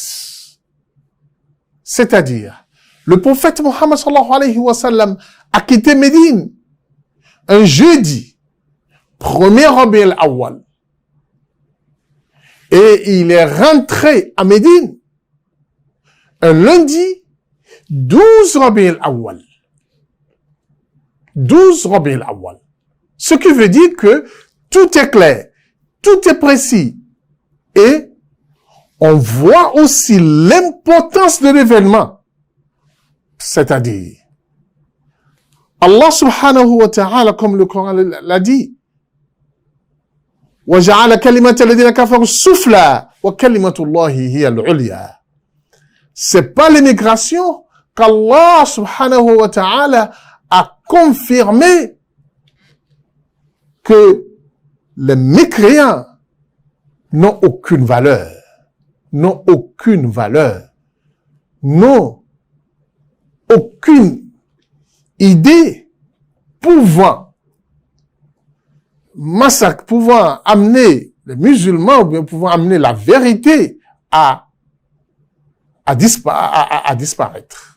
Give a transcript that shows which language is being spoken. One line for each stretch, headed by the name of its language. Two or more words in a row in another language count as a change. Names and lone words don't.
French: C'est-à-dire, le prophète Mohammed
Arabic: صلى الله عليه وسلم
French: a quitté Médine un jeudi, 1er Rabi al-Awwal. Et il est rentré à Médine un lundi, 12 Rabi al-Awwal. 12 Rabi al-Awwal. Ce qui veut dire que tout est clair, tout est précis. Et on voit aussi l'importance de l'événement. C'est-à-dire, Allah
Arabic: سبحانه وتعالى,
French: comme le Coran l'a dit,
Arabic: وَجَعَلَ كَلِمَةَ الَّذِينَ كَفَرُوا السُّفْلَى وَكَلِمَةُ اللَّهِ هِيَ الْعُلْيَا.
French: C'est pas l'immigration qu'Allah
Arabic: سبحانه وتعالى
French: a confirmé que les mécréants n'ont aucune valeur, n'ont aucune valeur, n'ont aucune idée pouvant massacrer, pouvant amener les musulmans, ou bien pouvant amener la vérité à disparaître.